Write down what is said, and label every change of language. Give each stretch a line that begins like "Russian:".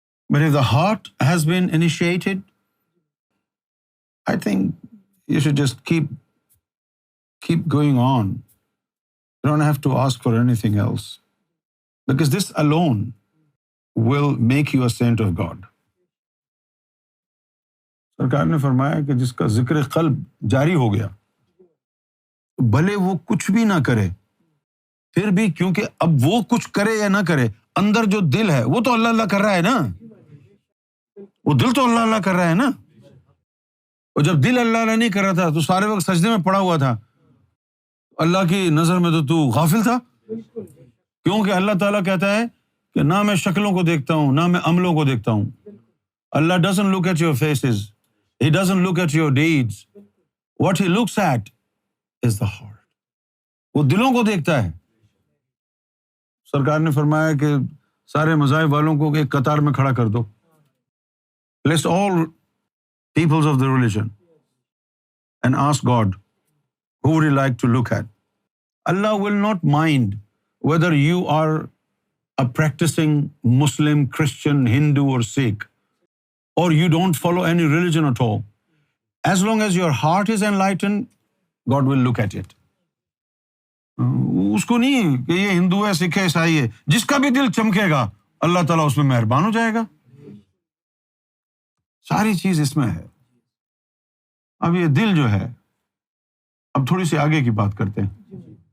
English: But if the heart has been initiated, I think you should just keep going on. You don't have to ask for anything else, because this alone will make you a saint of God.
Urdu: سرکار نے فرمایا کہ جس کا ذکر قلب جاری ہو گیا، بھلے وہ کچھ بھی نہ کرے، پھر بھی کیونکہ اب وہ کچھ کرے یا نہ کرے، اندر جو دل ہے وہ تو اللہ اللہ کر رہا ہے نا، وہ دل تو اللہ اللہ کر رہا ہے نا۔ اور جب دل اللہ اللہ نہیں کر رہا تھا تو سارے وقت سجدے میں پڑا ہوا تھا، اللہ کی نظر میں تو غافل تھا، کیونکہ اللہ تعالیٰ کہتا ہے کہ نہ میں شکلوں کو دیکھتا ہوں نہ میں عملوں کو دیکھتا ہوں.
English: Allah doesn't look at your faces, He doesn't look at your deeds. What He looks at is the heart.
Urdu: وہ دلوں کو دیکھتا ہے. سرکار نے فرمایا کہ سارے مذاہب والوں کو ایک قطار میں کھڑا کر دو.
English: List all peoples of the religion and ask God, who would you like to look at? Allah will not mind whether you are a practicing Muslim, Christian, Hindu or Sikh, or you don't follow any religion at all. As long as your heart is enlightened, God will look at it.
Urdu: اس کو نہیں کہ یہ ہندو ہے، سکھ ہے، عیسائی ہے، جس کا بھی دل چمکے گا اللہ تعالیٰ اس میں مہربان ہو جائے گا. ساری چیز اس میں ہے. اب یہ دل جو ہے، اب تھوڑی سی آگے کی بات کرتے ہیں.